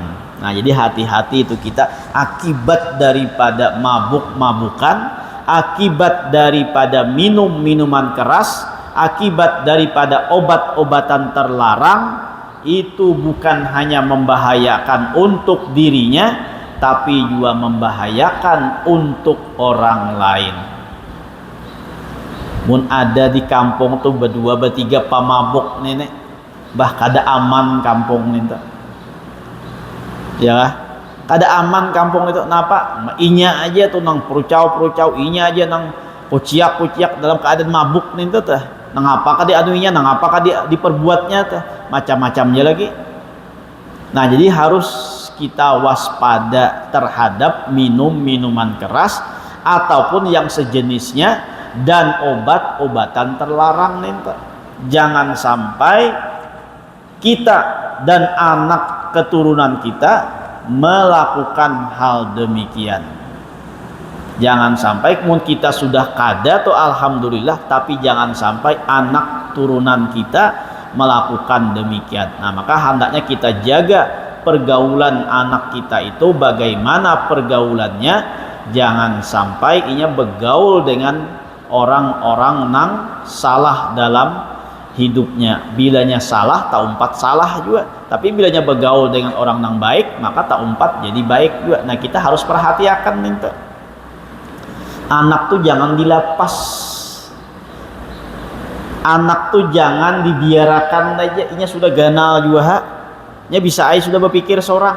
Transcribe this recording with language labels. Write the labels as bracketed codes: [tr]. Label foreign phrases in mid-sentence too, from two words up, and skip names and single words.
[id] Nah jadi hati-hati itu kita, akibat daripada mabuk-mabukan, akibat daripada minum minuman keras, akibat daripada obat-obatan terlarang, itu bukan hanya membahayakan untuk dirinya, tapi juga membahayakan untuk orang lain. [bjn] Mun ada di kampung tuh berdua bertiga pamabuk nenek, bah kada aman kampung itu, ya kada aman kampung itu. [id] Kenapa? [bjn] Inya aja tuh nang perucau inya aja nang kuciak dalam keadaan mabuk nih tuh teh. Nang apakah dia anuinya, nang apakah dia diperbuatnya teh, macam-macamnya lagi. [id] Nah jadi harus kita waspada terhadap minuman keras ataupun yang sejenisnya dan obat-obatan terlarang nih teh. Jangan sampai kita dan anak keturunan kita melakukan hal demikian. Jangan sampai kita sudah kada tuh alhamdulillah, tapi jangan sampai anak turunan kita melakukan demikian. Nah maka hendaknya kita jaga pergaulan anak kita itu, bagaimana pergaulannya. Jangan sampai inya bergaul dengan orang-orang nang salah dalam hidupnya. [bjn] Bilanya salah tak umpat salah juga, tapi bilanya bergaul dengan orang yang baik, maka tak umpat jadi baik juga. Nah kita harus perhatikan minta anak tuh jangan dilepas, anak tuh jangan dibiarkan aja, inya sudah ganal juga, nya bisa aja sudah berpikir seorang.